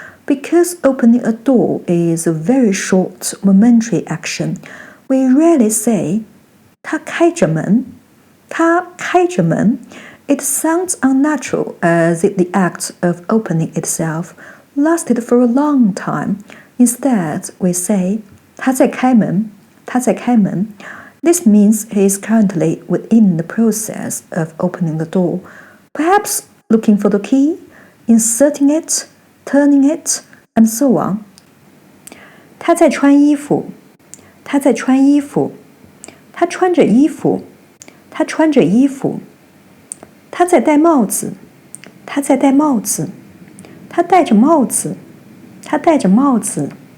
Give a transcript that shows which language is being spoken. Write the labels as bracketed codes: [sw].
[en] Because opening a door is a very short momentary action, we rarely say [zh] 他开着门，他开着门. [en] It sounds unnatural, as if the act of opening itself lasted for a long time. Instead, we say [zh] 他在开门，他在开门. [en] This means he is currently within the process of opening the door, perhaps looking for the key, inserting it, turning it, and so on. [zh] 他在穿衣服，他在穿衣服。他穿着衣服，他穿着衣服。他在戴帽子，他在戴帽子。他戴着帽子，他戴着帽子。